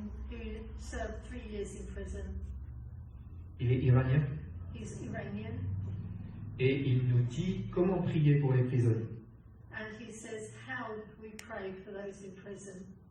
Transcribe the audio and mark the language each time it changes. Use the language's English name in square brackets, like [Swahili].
[English] Who served 3 years in prison. [French] Il est iranien [English] He's Iranian, [French] et il nous dit comment prier pour les prisonniers. [English] and he says, how we pray for those in prison.